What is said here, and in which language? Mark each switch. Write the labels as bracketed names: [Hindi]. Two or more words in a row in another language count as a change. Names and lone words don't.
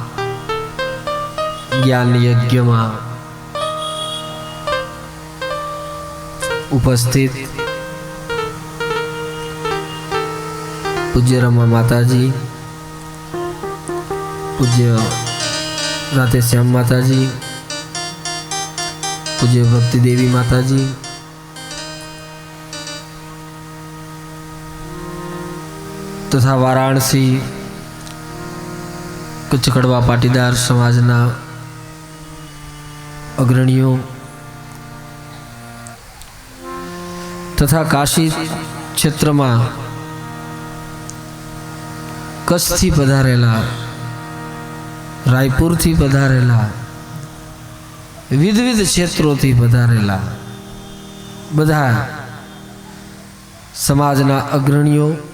[Gujarati] જ્ઞાન યજ્ઞમાં ઉપસ્થિત પૂજ્ય રમા માતાજી, પૂજ્ય રાધેશ્યામ માતાજી, પૂજ્ય ભક્તિ દેવી માતાજી, તથા વારાણસી કચ્છ કડવા પાટીદાર સમાજના અગ્રણીઓ તથા કાશી ક્ષેત્ર માં કચ્છ થી પધારેલા, રાયપુર થી પધારેલા, વિવિધ ક્ષેત્રો થી પધારેલા બધા સમાજના અગ્રણીઓ,